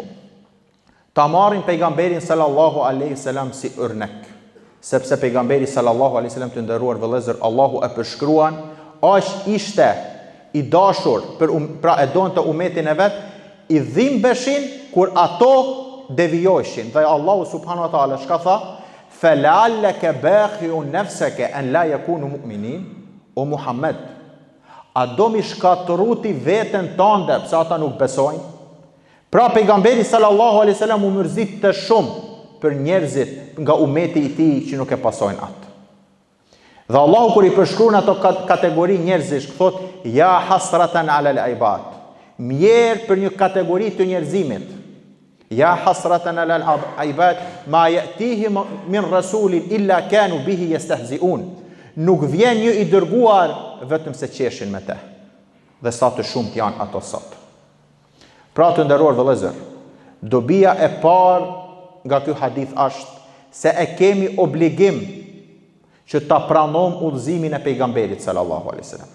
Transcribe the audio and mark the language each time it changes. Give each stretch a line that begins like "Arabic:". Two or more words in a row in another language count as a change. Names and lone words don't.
Albanian: Ta marrim pejgamberin
Arabic: صلى الله عليه وسلم
Albanian: si örnek, sepse pejgamberi
Arabic: صلى الله عليه وسلم
Albanian: të nderuar vëllezër, Allahu e përshkruan, aq ishte i dashur pra e donte umetin e vet, i dhimbeshin kur ato devijojshin. Dhe Allahu
Arabic: سبحانه وتعالى
Albanian: çka tha?
Arabic: فلعلك باخع نفسك أن لا يكونوا مؤمنين,
Albanian: o Muhammed, a do mi shkatëruti veten tënde pse ata nuk besojnë? Pra pejgamberi
Arabic: صلى الله عليه وسلم
Albanian: u mërzit të shumë për njerëzit nga umeti i tij që nuk e pasojnë atë. Dhe Allahu kur i përshkruan ato kategori njerëzish, thot
Arabic: يا حسرة على العباد,
Albanian: mjerë për një kategori të njerëzimit,
Arabic: يا حسرة على العباد ما يأتيهم من رسول إلا كانوا به يستهزئون.
Albanian: Nuk vjen një i dërguar vetëm se qeshin me te. Dhe sa të shumt janë ato sot. Pra të nderuar vëllezër, dobia e parë nga ky hadith është se e kemi obligim që ta pranojmë udhëzimin e pejgamberit
Arabic: صلى الله عليه وسلم.